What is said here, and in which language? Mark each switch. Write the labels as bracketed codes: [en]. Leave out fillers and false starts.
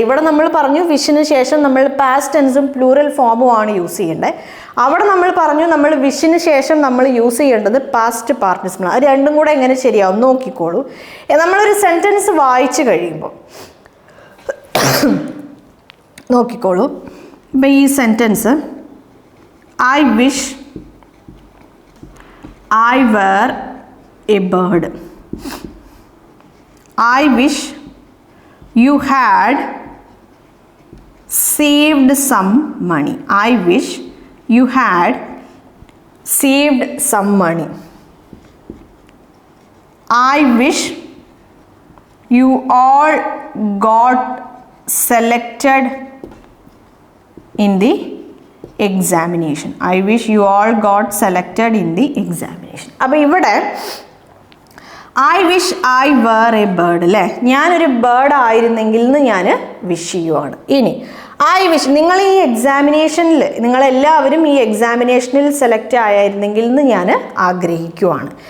[ml] ഇവിടെ നമ്മൾ പറഞ്ഞു വിഷിന് ശേഷം നമ്മൾ പാസ്റ്റ് ടെൻസും പ്ലൂറൽ ഫോമും ആണ് യൂസ് ചെയ്യേണ്ടത്. അവിടെ നമ്മൾ പറഞ്ഞു നമ്മൾ വിഷിന് ശേഷം നമ്മൾ യൂസ് ചെയ്യേണ്ടത് പാസ്റ്റ് പാർട്ടിസിപ്പിൾ. അത് രണ്ടും കൂടെ എങ്ങനെ ശരിയാവും നോക്കിക്കോളൂ. നമ്മളൊരു സെൻറ്റൻസ് വായിച്ചു കഴിയുമ്പോൾ നോക്കിക്കോളൂ. ഇപ്പം ഈ sentence [en] I wish I were a bird, I wish you had saved some money, I wish you had saved some money, I wish you all got selected in the examination, I wish you all got selected in the examination. [ml] അപ്പോൾ ഇവിടെ [en] I wish I were a bird [ml] അല്ലേ, ഞാനൊരു bird ആയിരുന്നെങ്കിൽ എന്ന് ഞാൻ wish ചെയ്യുവാണ്. ഇനി [en] I wish [ml] നിങ്ങൾ ഈ എക്സാമിനേഷനിൽ നിങ്ങളെല്ലാവരും ഈ എക്സാമിനേഷനിൽ സെലക്ട് ആയിരുന്നെങ്കിൽ എന്ന് ഞാൻ ആഗ്രഹിക്കുവാണ്.